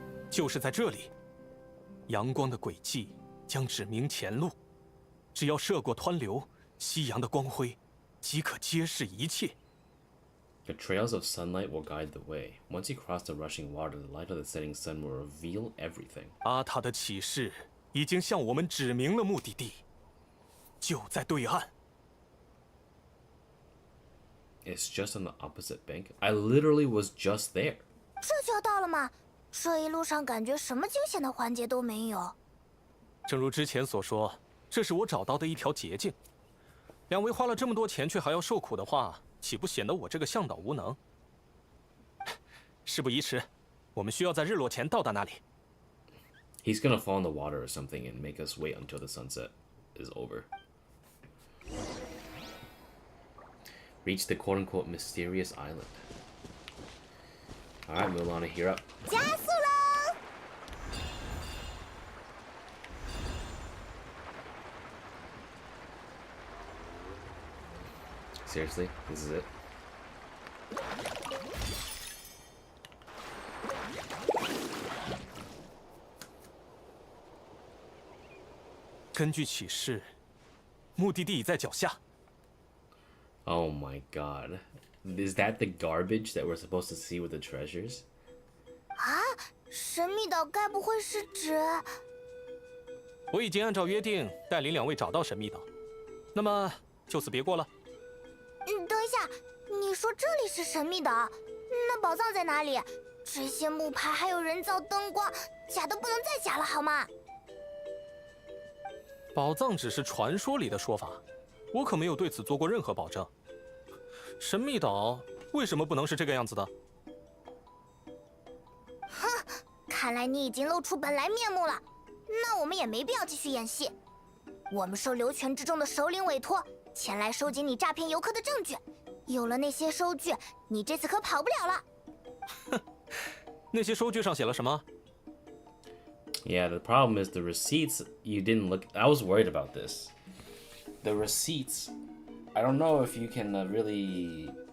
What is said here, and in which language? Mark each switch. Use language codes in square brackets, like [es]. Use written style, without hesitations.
[zh] 就是在这里，阳光的轨迹将指明前路。只要涉过湍流，夕阳的光辉即可揭示一切。 [en] The trails of sunlight will guide the way. Once you cross the rushing water, the light of the setting sun will reveal everything. [zh] 阿塔的启示已经向我们指明了目的地，就在对岸。 [en] It's just on the opposite bank. I literally was just there. [zh] 这就要到了吗？这一路上感觉什么惊险的环节都没有。正如之前所说，这是我找到的一条捷径。两位花了这么多钱却还要受苦的话，岂不显得我这个向导无能？事不宜迟，我们需要在日落前到达那里。 [en] He's gonna fall in the water or something and make us wait until the sunset is over. Reach the quote-unquote mysterious island. Alright, Mualani, you're up. [zh] 加速喽！ [en] Seriously? This is it? [zh] 根据启示，目的地已在脚下。 [en] Oh my god. Is that the garbage that we're supposed to see with the treasures? [zh] 啊，神秘岛该不会是指…… 我已经按照约定带领两位找到神秘岛，那么就此别过了。等一下，你说这里是神秘岛，那宝藏在哪里？这些木牌还有人造灯光，假的不能再假了，好吗？宝藏只是传说里的说法，我可没有对此做过任何保证。神秘岛为什么不能是这个样子的？哼，看来你已经露出本来面目了，那我们也没必要继续演戏。我们受流泉之中的首领委托，前来收集你诈骗游客的证据。有了那些收据，你这次可跑不了了。哼，那些收据上写了什么？ [en] Yeah, the problem is the receipts, you didn't look... I was worried about this. The receipts, I don't know if you can really...